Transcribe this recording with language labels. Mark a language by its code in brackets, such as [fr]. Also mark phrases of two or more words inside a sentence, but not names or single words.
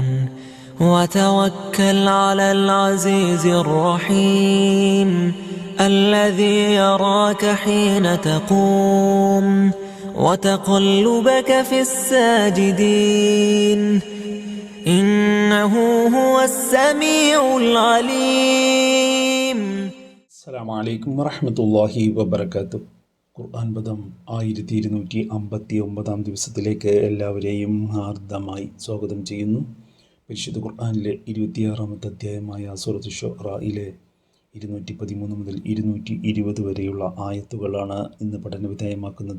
[ar] وتوكل على العزيز الرحيم الذي يراك حين تقوم وتقلبك في الساجدين إنه هو السميع العليم. السلام عليكم ورحمة الله وبركاته. [ml] ഖുർആൻ പദം 1259 ദിവസത്തിലേക്ക് എല്ലാവരെയും ഹാർദമായി സ്വാഗതം ചെയ്യുന്നു. പരിശുദ്ധ ഖുർആനിലെ 26-ാമത്തെ അധ്യായമായ സൂറത്ത് ശുഅറയിലെ 213 മുതൽ 220 വരെയുള്ള ആയത്തുകളാണ് ഇന്ന് പഠനവിധേയമാക്കുന്നത്.